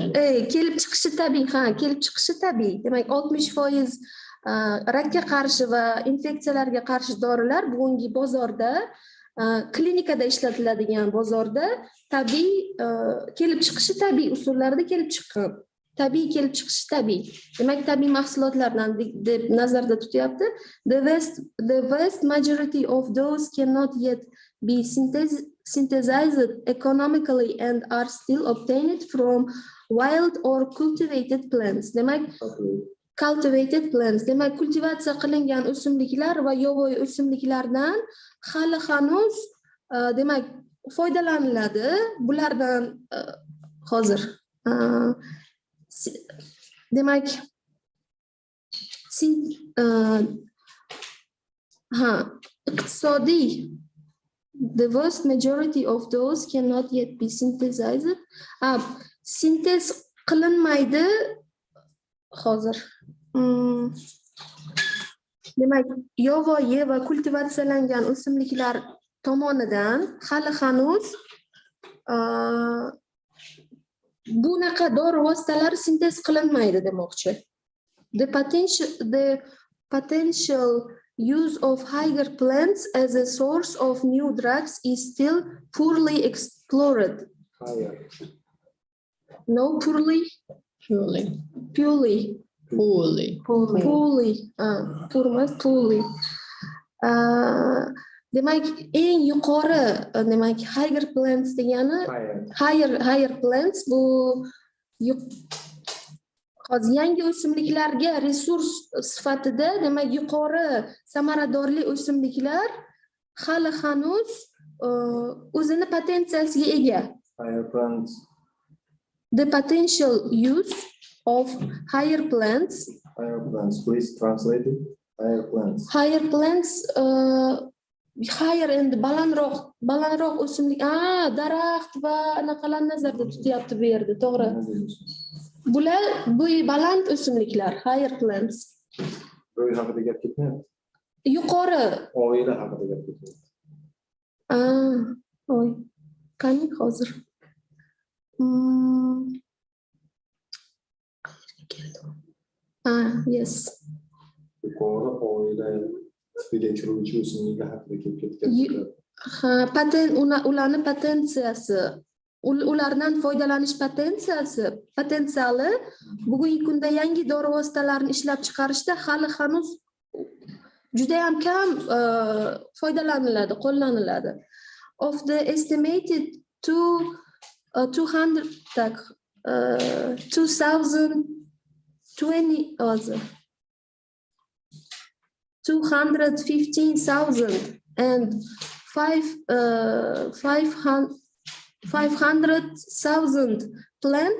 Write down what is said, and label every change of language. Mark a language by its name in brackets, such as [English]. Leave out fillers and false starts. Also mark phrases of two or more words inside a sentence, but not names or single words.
[Uzbek] kelib chiqishi tabiiy, kelib chiqishi tabiiy. Demak 60% rakka qarshi va infeksiyalarga qarshi dorilar bugungi bozorda klinikada ishlatiladigan bozorda tabiiy kelib chiqishi tabiiy usullarda kelib chiqqan. Tabiiy kelib chiqishi tabiiy. Demak tabiiy mahsulotlardan deb nazarda tutyapti. [English] The vast majority of those cannot yet be synthesized economically and are still obtained from wild or cultivated plants. Demak cultivated plants. [Uzbek] Demak kultivatsiya qilingan o'simliklar va yovvoyi o'simliklardan hali hanuz demak foydalaniladi. Bulardan hozir demak iqtisodiy [English] the vast majority of those cannot yet be synthesized. [Uzbek] Sintez qilinmaydi hozir. Demak yovvoyi va kultivatsiyalangan o'simliklar tomonidan hali hanuz bunaqa dori vositalari sintez qilinmaydi demoqchi. [English] The potential use of higher plants as a source of new drugs is still poorly explored. Higher. No, purely. [Uzbek] Demak eng yuqori demak [English] higher plants [Uzbek] degani [English] higher plants [Uzbek] bu hozir yangi o'simliklarga resurs sifatida demak yuqori samaradorli o'simliklar hali hanuz o'zini potensiyasiga ega. [English] Higher plants. The potential use of higher plants. Please translate it. Higher plants. Higher plants higher and [Uzbek] balandroq o'simlik. Daraxt va anaqalarni nazarda tutyapti bu yerda, to'g'ri. Bular bu baland o'simliklar, [English] higher plants. [Uzbek] Bo'y haqida gap ketmayapti. Yuqori. Oila haqida gap ketmayapti. Qani hozir. [English] Yes. [Uzbek] Yuqori oila biriktiruvchi o'simliklar haqida kelib ketgan. Patent ularning potensiyasi, ulardan foydalanish potensiali bugungi kunda yangi dori vositalarini ishlab chiqarishda hali hanuz juda ham kam foydalaniladi, qo'llaniladi. [English] Of the estimated 215,000 and 500,000 plant